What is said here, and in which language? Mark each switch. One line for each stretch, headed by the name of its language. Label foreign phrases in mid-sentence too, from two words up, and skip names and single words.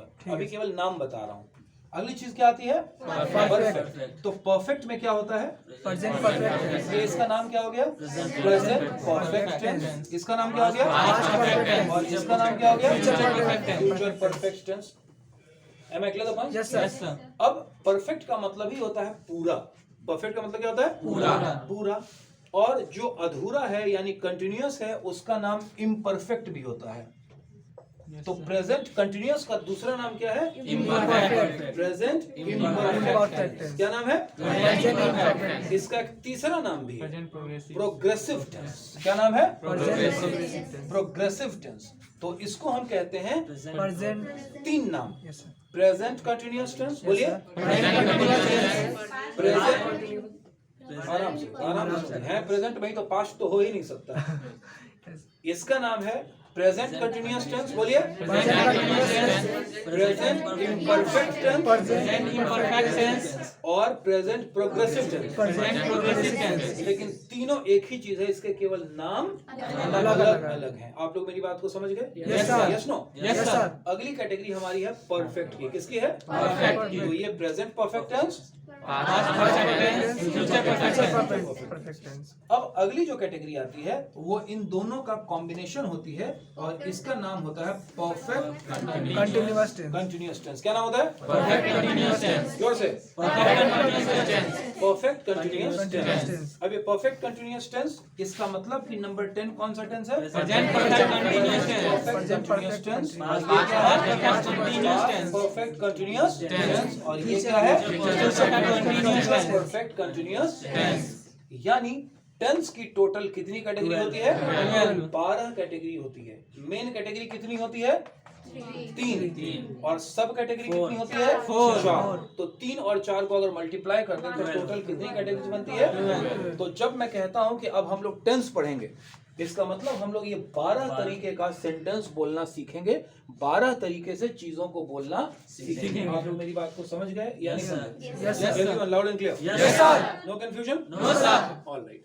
Hindi: अभी केवल नाम बता रहा हूँ. अगली चीज क्या आती है? परफेक्ट. तो परफेक्ट में क्या होता है?
English: present perfect tense.
Hindi: ये इसका नाम क्या हो गया?
English: present perfect tense.
Hindi: इसका नाम क्या हो गया?
English: past perfect tense.
Hindi: और इसका नाम क्या हो गया?
English: Future future perfect tense. Am I clear the point? yes sir. yes sir.
Hindi: अब परफेक्ट का मतलब ही होता है पूरा. परफेक्ट का मतलब क्या होता है? पूरा. और जो अधूरा है यानी कंटिन्यूअस है, उसका नाम इम्परफेक्ट भी होता है. तो
English: present continuous
Hindi: का दूसरा नाम क्या है?
English: Imperfect. प्रेजेंट Imperfect इम्परफेक्ट. tense.
Hindi: क्या नाम है?
English: present imperfect.
Hindi: इसका एक तीसरा नाम भी है,
English: present progressive. progressive tense.
Hindi: क्या नाम है? प्रेजेंट
English: progressive tense.
Hindi: तो इसको हम कहते हैं प्रेजेंट. 3 नाम.
English: yes sir. present continuous tense.
Hindi: बोलिए. प्रेजेंट. आराम से है. प्रेजेंट में ही तो पास्ट तो हो ही नहीं सकता. इसका नाम है
English: present continuous tense,
Hindi: बोलिए।
English: Present continuous tense. present imperfect tense Present imperfect tense. और present progressive tense. Present progressive tense.
Hindi: लेकिन तीनों एक ही चीज है, इसके केवल नाम अलग अलग है। अलग हैं। आप लोग मेरी बात को समझ गए?
English: Yes, sir. yes no? Yes, sir.
Hindi: अगली कैटेगरी हमारी है परफेक्ट की। किसकी है? Perfect की। तो ये
English: present perfect tense. Past perfect tense. Future perfect tense. Perfect tense.
Hindi: अब अगली जो कैटेगरी आती है वो इन दोनों का कॉम्बिनेशन होती है और इसका नाम होता है परफेक्ट
English: Continuous tense. continuous tense.
Hindi: क्या नाम होता है?
English: Perfect continuous tense.
Hindi: जोर से।
English: Perfect continuous tense. perfect continuous Continuous टेंस। tense.
Hindi: अब ये
English: perfect continuous tense,
Hindi: इसका मतलब कि नंबर 10 कौन सा टेंस है?
English: Present perfect continuous tense. perfect continuous tense. Past
Hindi: ये क्या है?
English: perfect continuous tense. perfect continuous tense.
Hindi: और ये क्या है?
English: Continuous tense. perfect continuous Tense.
Hindi: यानी टेंस की टोटल कितनी कैटेगरी होती है? 12. 12 कैटेगरी होती है। मेन कैटेगरी कितनी होती है? 3। और सब कैटेगरी कितनी होती है? 4। तो 3 और 4 को अगर मल्टीप्लाई कर दें तो टोटल कितनी कैटेगरी बनती है? तो जब मैं कहता हूं कि अब हम लोग टेंस पढ़ेंगे, इसका मतलब हम लोग ये 12 तरीके का सेंटेंस बोलना सीखेंगे, 12 तरीके से चीजों को बोलना सीखेंगे। आप लोग मेरी बात को समझ गए या नहीं समझे?
English: Yes, sir. Everyone loud and clear? Yes, sir. no confusion? No, sir. all right.